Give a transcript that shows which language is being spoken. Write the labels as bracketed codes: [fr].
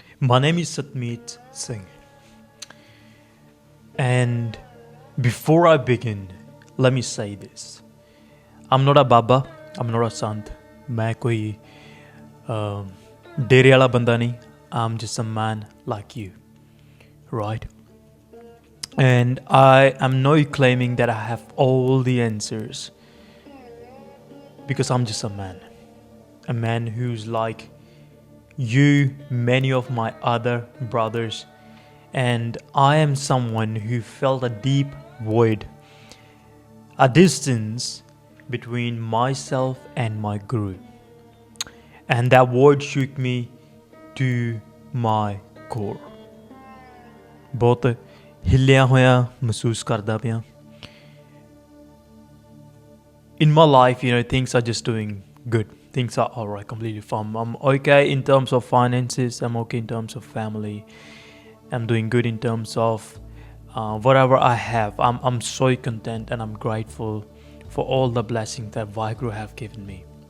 [en] My name is Satmeet Singh, and before I begin, let me say this. I'm not a Baba, I'm not a Sant. [hi] मैं कोई डेरे वाला बंदा नहीं. [en] I'm just a man like you, right? And I am not claiming that I have all the answers, because I'm just a man who's like you, many of my other brothers, and I am someone who felt a deep void, a distance between myself and my guru, and that void shook me to my core. [pa] बहुत हिलिया होया महसूस करदा पिया. [en] In my life, things are just doing good. Things are all right, completely fine. I'm okay in terms of finances. I'm okay in terms of family. I'm doing good in terms of whatever I have. I'm so content and I'm grateful for all the blessings that Vaheguru have given me.